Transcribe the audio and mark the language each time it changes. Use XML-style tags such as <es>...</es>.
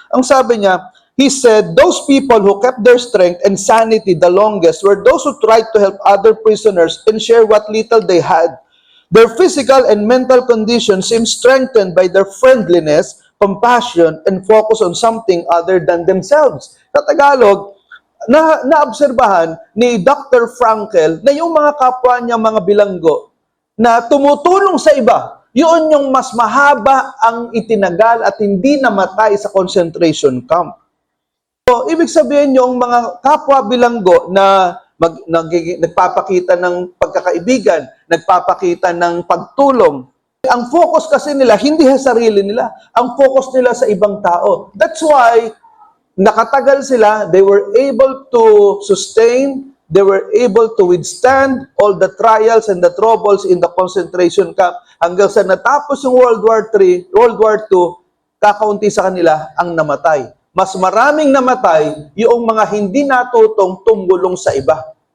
<tl>Ang sabi niya,</tl> <en>he said, those people who kept their strength and sanity the longest were those who tried to help other prisoners and share what little they had. Their physical and mental condition seemed strengthened by their friendliness, compassion, and focus on something other than themselves.</en> <tl>Sa Tagalog, naobserbahan ni Dr. Frankl na yung mga kapwa niya mga bilanggo na tumutulong sa iba, yun yung mas mahaba ang itinagal at hindi namatay sa concentration camp. So, ibig sabihin yung mga kapwa bilanggo na nagpapakita ng pagkakaibigan, nagpapakita ng pagtulong, Ang focus kasi nila, hindi sa sarili nila. Ang focus nila sa ibang tao.</tl> <en>That's why,</en> <tl>nakatagal sila,</tl> <en>they were able to sustain, they were able to withstand all the trials and the troubles in the concentration camp</en> <tl>hanggang sa natapos yung</tl> <en>World War III, World War II,</en> <tl>kakaunti sa kanila ang namatay. Mas maraming namatay yung mga hindi natutong tumulong sa iba.</tl>